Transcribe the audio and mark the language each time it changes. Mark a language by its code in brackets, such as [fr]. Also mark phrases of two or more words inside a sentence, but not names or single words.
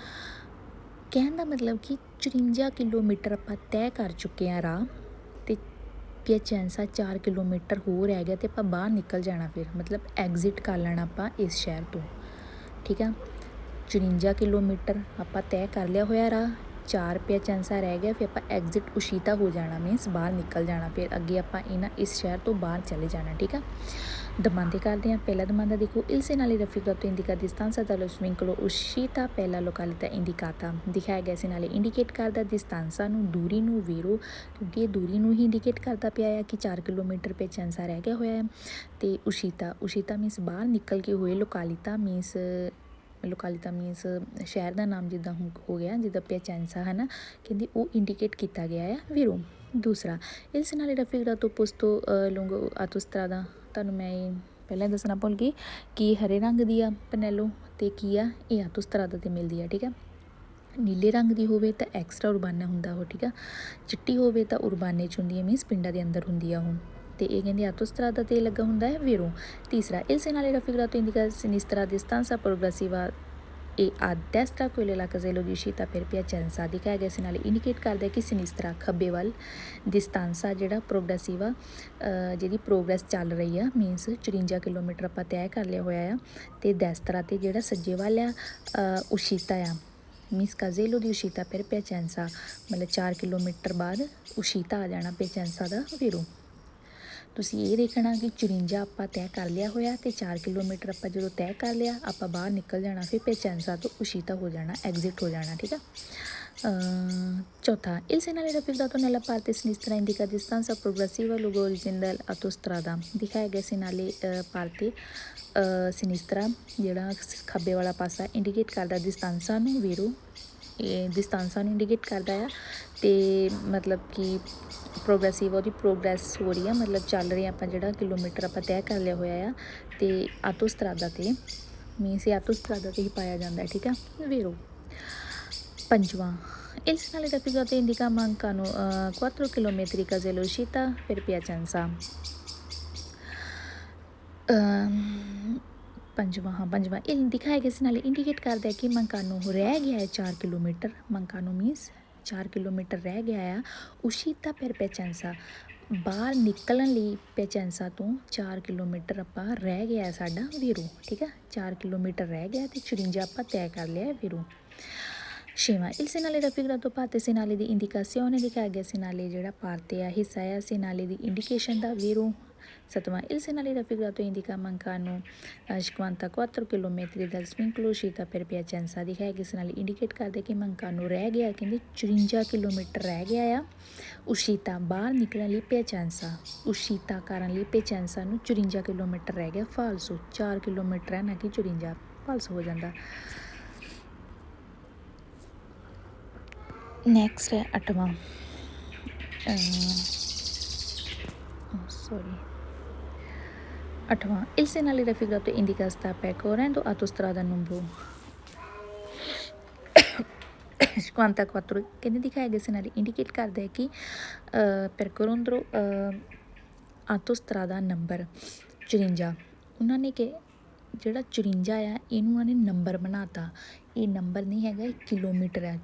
[pa] ਕਹਿਣ ਦਾ ਮਤਲਬ ਕਿ 54 ਕਿਲੋਮੀਟਰ ਆਪਾਂ ਤੈਅ ਕਰ ਚੁੱਕੇ ਹਾਂ ਰਾਹ, ਤੇ ਪਿਆਚੈਂਸਾ 4 ਕਿਲੋਮੀਟਰ ਹੋਰ ਰਹਿ ਗਿਆ ਤੇ ਆਪਾਂ ਬਾਹਰ ਨਿਕਲ ਜਾਣਾ, ਫਿਰ ਮਤਲਬ ਐਗਜ਼ਿਟ ਕਰ ਲੈਣਾ ਆਪਾਂ ਇਸ ਸ਼ਹਿਰ ਤੋਂ, ਠੀਕ ਆ। 54 ਕਿਲੋਮੀਟਰ ਆਪਾਂ ਤੈਅ ਕਰ ਲਿਆ ਹੋਇਆ ਰਾਹ, 4 ਪਿਆਚੈਂਸਾ ਰਹਿ ਗਿਆ, ਫਿਰ ਆਪਾਂ ਐਗਜ਼ਿਟ ਉਸ਼ੀਤਾ ਹੋ ਜਾਣਾ, ਮੀਨਸ ਬਾਹਰ ਨਿਕਲ ਜਾਣਾ। ਫਿਰ ਅੱਗੇ ਆਪਾਂ ਇਸ ਸ਼ਹਿਰ ਤੋਂ ਬਾਹਰ ਚਲੇ ਜਾਣਾ, ਠੀਕ ਆ। ਦਮਾਂਦੇ ਕਰਦੇ ਹਾਂ। ਪਹਿਲਾ ਦਮਾਂਦਾ ਦੇਖੋ, [it] il segnale raffigurato indica distanza dallo svincolo uscita per la località indicata। [pa] ਦਿਖਾਇਆ ਗਿਆ segnale ਇੰਡੀਕੇਟ ਕਰਦਾ distanza ਨੂੰ, ਦੂਰੀ ਨੂੰ, ਵੀਰੋ, ਕਿਉਂਕਿ ਇਹ ਦੂਰੀ ਨੂੰ ਹੀ ਇੰਡੀਕੇਟ ਕਰਦਾ ਪਿਆ ਆ ਕਿ 4 ਕਿਲੋਮੀਟਰ ਪਿਆਚੈਂਸਾ ਰਹਿ ਗਿਆ ਹੋਇਆ ਹੈ। ਤੇ ਉਸ਼ੀਤਾ ਮੀਨਸ ਬਾਹਰ ਨਿਕਲ ਕੇ ਹੋਏ, ਲੋਕਾਲਿਤਾ ਮੀਨਸ ਸ਼ਹਿਰ ਦਾ ਨਾਮ ਜਿੱਦਾਂ ਹੋ ਗਿਆ, ਜਿੱਦਾਂ ਪਿਆਚੈਂਸਾ ਹੈ ਨਾ, ਕਹਿੰਦੀ ਉਹ ਇੰਡੀਕੇਟ ਕੀਤਾ ਗਿਆ ਆ ਵੀਰੋ। ਦੂਸਰਾ [it] il segnale raffigurato posto lungo autostrada, [pa] ਤੁਹਾਨੂੰ ਮੈਂ ਇਹ ਪਹਿਲਾਂ ਦੱਸਣਾ ਭੁੱਲ ਗਈ ਕਿ ਹਰੇ ਰੰਗ ਦੀ ਆ ਪਨੈਲੋ ਤੇ ਕੀ ਆ ਇਹ ਆਤੋਸਤਰਾਦਾ ਤੇ ਮਿਲਦੀ ਆ, ਠੀਕ ਆ। ਨੀਲੇ ਰੰਗ ਦੀ ਹੋਵੇ ਤਾਂ [it] extra urbana [pa] ਹੁੰਦਾ ਉਹ, ਠੀਕ ਆ। ਚਿੱਟੀ ਹੋਵੇ ਤਾਂ ਉਰਬਾਨੇ 'ਚ ਹੁੰਦੀ ਹੈ, ਮੀਨਸ ਪਿੰਡਾਂ ਦੇ ਅੰਦਰ ਹੁੰਦੀ ਆ ਉਹ। ਤੇ ਇਹ ਕਹਿੰਦੇ ਆਤੋਸਤਰਾਦਾ ਤੇ ਲੱਗਾ ਹੁੰਦਾ ਹੈ ਵੀਰੋ। [it] ਤੀਸਰਾ il segnale raffigurato indica sinistra distanza progressiva e a destra quella la casello di uscita per Piacenza। [pa] ਦਿਖਾਇਆ ਗਿਆ segnale ਇੰਡੀਕੇਟ ਕਰਦਾ ਕਿ ਸਿਨਿਸਤਰਾ ਖੱਬੇ ਵੱਲ, ਦਿਸਤਾਂਸਾ ਜਿਹੜਾ ਪ੍ਰੋਗਰੈਸਿਵਾ ਜਿਹਦੀ ਪ੍ਰੋਗਰੈਸ ਚੱਲ ਰਹੀ ਆ, ਮੀਨਸ 54 ਕਿਲੋਮੀਟਰ ਆਪਾਂ ਤੈਅ ਕਰ ਲਿਆ ਹੋਇਆ ਆ, ਤੇ ਦੈਸਤਰਾ ਤੇ ਜਿਹੜਾ ਸੱਜੇ ਵੱਲ ਆ ਉਸ਼ੀਤਾ ਆ, ਮੀਨਸ ਕਾਜ਼ੇਲੋ ਦੀ ਉਸ਼ੀਤਾ ਫਿਰ ਪਿਆਚੈਂਸਾ, ਮਤਲਬ 4 ਕਿਲੋਮੀਟਰ ਬਾਅਦ ਉਸ਼ੀਤਾ ਆ ਜਾਣਾ ਪਿਆਚੈਂਸਾ ਦਾ ਵੀਰੋ। ਤੁਸੀਂ ਇਹ ਦੇਖਣਾ ਕਿ 54 ਆਪਾਂ ਤੈਅ ਕਰ ਲਿਆ ਹੋਇਆ ਤੇ 4 ਕਿਲੋਮੀਟਰ ਆਪਾਂ ਜਦੋਂ ਤੈਅ ਕਰ ਲਿਆ ਆਪਾਂ ਬਾਹਰ ਨਿਕਲ ਜਾਣਾ, ਫਿਰ ਪਿਆਚੈਂਸਾ ਤੋਂ ਉਸ਼ੀਤਾ ਹੋ ਜਾਣਾ, ਐਗਜ਼ਿਟ ਹੋ ਜਾਣਾ, ਠੀਕ ਆ। [it] ਚੌਥਾ il segnale raffigurato nella parte sinistra indica distanza progressiva lungo l'origine dell'autostrada। [pa] ਦਿਖਾਇਆ ਗਿਆ [it] segnale parte sinistra [pa] ਜਿਹੜਾ ਖੱਬੇ ਵਾਲਾ ਪਾਸਾ ਇੰਡੀਕੇਟ ਕਰਦਾ ਦਿਸਤਾਂਸਾ ਨੂੰ ਵੀਰੋ, ਇਹ ਦਿਸਤਾਂਸਾ ਨੂੰ ਇੰਡੀਕੇਟ ਕਰਦਾ ਆ। ਤੇ ਮਤਲਬ ਕਿ ਪ੍ਰੋਗਰੈਸਿਵ ਉਹਦੀ ਪ੍ਰੋਗਰੈਸ ਹੋ ਰਹੀ ਆ, ਮਤਲਬ ਚੱਲ ਰਹੀ ਆਪਾਂ ਜਿਹੜਾ ਕਿਲੋਮੀਟਰ ਆਪਾਂ ਤੈਅ ਕਰ ਲਿਆ ਹੋਇਆ ਆ, ਤੇ ਆਤੋਸਤਰਾਦਾ ਤੇ ਮੀਨਸ ਇਹ ਆਤੋਸਤਰਾਦਾ ਤੇ ਹੀ ਪਾਇਆ ਜਾਂਦਾ, ਠੀਕ ਆ ਵੀਰੋ। [it] ਪੰਜਵਾਂ il segnale raffigurato indica mancano 4 chilometri casello uscita per Piacenza। [pa] ਪੰਜਵਾਂ ਇਹ ਦਿਖਾਇਆ ਗਿਆ segnale ਇੰਡੀਕੇਟ ਕਰਦਾ ਕਿ ਮੰਕਾਨੋ ਰਹਿ ਗਿਆ ਹੈ 4 ਕਿਲੋਮੀਟਰ, ਮੰਕਾਨੋ ਮੀਨਸ 4 ਕਿਲੋਮੀਟਰ ਰਹਿ ਗਿਆ ਆ, [it] uscita per Piacenza [pa] ਬਾਹਰ ਨਿਕਲਣ ਲਈ ਪਿਆਚੈਂਸਾ ਤੋਂ 4 ਕਿਲੋਮੀਟਰ ਆਪਾਂ ਰਹਿ ਗਿਆ ਸਾਡਾ ਵੀਰੋ, ਠੀਕ ਆ। 4 ਕਿਲੋਮੀਟਰ ਰਹਿ ਗਿਆ ਤੇ 54 ਆਪਾਂ ਤੈਅ ਕਰ ਲਿਆ ਵੀਰੋ। [it] ਛੇਵਾਂ il segnale raffigurato parte segnale di indicazione। [pa] ਦਿਖਾਇਆ ਗਿਆ segnale ਜਿਹੜਾ parte ਆ ਹਿੱਸਾ ਆ segnale ਦੀ ਇੰਡੀਕੇਸ਼ਨ ਦਾ ਵੀਰੋ। [it] ਸੱਤਵਾਂ il segnale raffigurato indica mancano 54 chilometri dal svincolo uscita per Piacenza। [pa] ਦਿਖਾਇਆ ਗਿਆ segnale ਇੰਡੀਕੇਟ ਕਰਦੇ ਕਿ ਮੰਕਾਨੋ ਰਹਿ ਗਿਆ, ਕਹਿੰਦੇ 54 ਕਿਲੋਮੀਟਰ ਰਹਿ ਗਿਆ ਆ ਉਸ਼ੀਤਾ ਬਾਹਰ ਨਿਕਲਣ ਲਈ ਪਿਆਚੈਂਸਾ, ਉਸ਼ੀਤਾ ਕਰਨ ਲਈ ਪਿਆਚੈਂਸਾ ਨੂੰ 54 ਕਿਲੋਮੀਟਰ ਰਹਿ ਗਿਆ, ਫਾਲਸੋ 4 ਕਿਲੋਮੀਟਰ ਹੈ ਨਾ ਕਿ 54 ਫਾਲਸੋ ਹੋ ਜਾਂਦਾ। ਨੈਕਸਟ ਹੈ 8ਵਾਂ sorry 8ਵਾਂ [it] il segnale raffigurato indica sta percorrendo autostrada numero 54 [pa] ਕਹਿੰਦੇ ਦਿਖਾਏ ਗਏ segnale ਇੰਡੀਕੇਟ ਕਰਦਾ ਹੈ ਕਿ [it] percorrendo autostrada [pa] ਨੰਬਰ 54 ਉਹਨਾਂ ਨੇ ਕਿ ਜਿਹੜਾ 54 ਆ ਇਹਨੂੰ ਉਹਨਾਂ ਨੇ ਨੰਬਰ ਬਣਾਤਾ। ਇਹ ਨੰਬਰ ਨਹੀਂ ਹੈਗਾ, ਇਹ ਕਿਲੋਮੀਟਰ ਹੈ।